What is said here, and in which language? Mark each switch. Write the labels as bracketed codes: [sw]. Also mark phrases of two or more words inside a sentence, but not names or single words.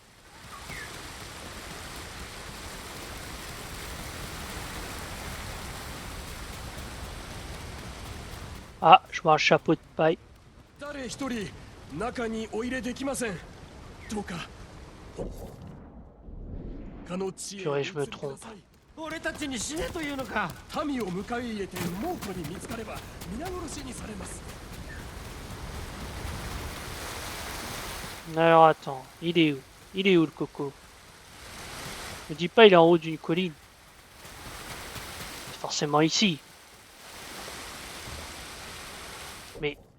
[fr] Ah, je vois un chapeau de paille. Purée, je me trompe. [ja] 俺たちに死ねというのか。民を迎え入れて猛虎に見つかれば皆殺しにされます。 [fr] Alors attends, il est où? Il est où le coco? Ne dis pas il est en haut d'une colline. C'est forcément ici. Mais...